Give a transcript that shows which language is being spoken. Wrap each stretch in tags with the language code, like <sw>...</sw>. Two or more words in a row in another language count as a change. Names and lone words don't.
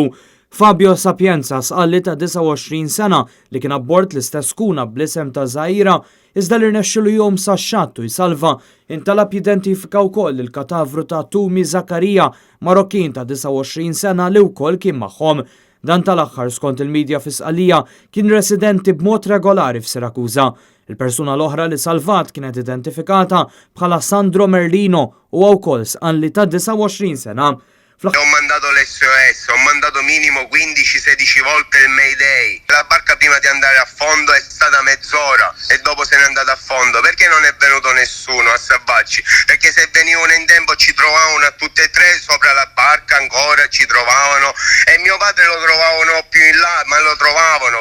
<mt>Fabio Sapienza sqalli ta' 29 sena li kien abbord l-istess skuna bl-isem ta' Zaira iżda li rnexxielu jom sax-xattu jisalva intalab jidentifika wkoll il-katavru ta' Tumi Zakaria, Marokkin ta' 29 sena li wkoll kien magħhom. Dan tal-aħħar skont il-medja fi Sqallija kien residenti b'mod regolari f'Sirakuża. Il-persuna l-oħra li salvat kienet identifikata bħala Sandro Merlino u wkoll sqalli ta' 29 sena.</mt> <it>Ho mandato l'SOS, ho mandato minimo 15-16 volte il Mayday. La barca prima di andare a fondo è stata mezz'ora e dopo se n'è andata a fondo. Perché non è venuto nessuno a salvarci? Perché se venivano in tempo ci trovavano a tutte e tre sopra la barca, ancora ci trovavano e mio padre lo trovavano più in là, ma lo trovavano.</it>